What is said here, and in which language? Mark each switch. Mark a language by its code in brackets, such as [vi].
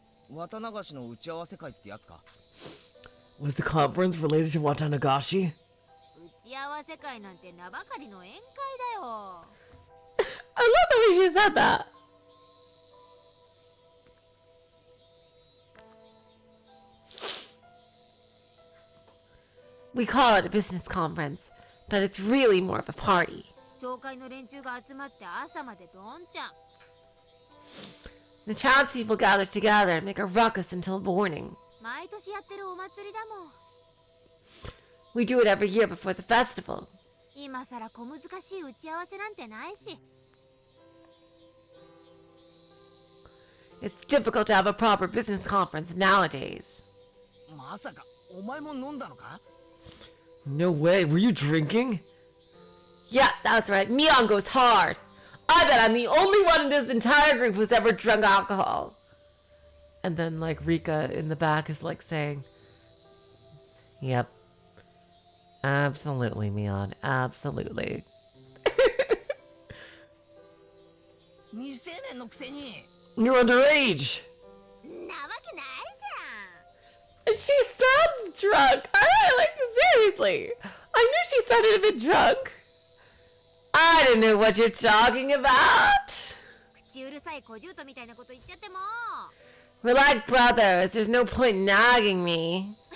[ja] 綿流しの打ち合わせ会ってやつか。 [en] Was the conference related to Watanagashi? [ja] 打ち合わせ会なんて名ばかりの宴会だよ。 [en] I love the way she said that. We call it a business conference, but it's really more of a party. [ja] 町会の連中が集まって朝までどんちゃん。 [en] The townspeople gather together and make a ruckus until morning. [ja] 毎年やってるお祭りだもん。 [en] We do it every year before the festival. [ja] 今さら小難しい打ち合わせなんてないし。 [en] It's difficult to have a proper business conference nowadays. [ja] まさかお前も飲んだのか？ [en] No way. Were you drinking? Yeah, that's right. Mion goes hard. I bet I'm the only one in this entire group who's ever drunk alcohol. And then, like, Rika in the back is like saying, "Yep. Absolutely, Mion. Absolutely." [ja] 未成年のくせに。 [en] You're underage. [ja] なわけないじ [en] She sounds drunk. Seriously. I knew she sounded a bit drunk. I don't know what you're talking about. [ja] ゃん。口うるさい小獣とみたいなこと言っちゃっても。 [en] We're like brothers. There's no point nagging me.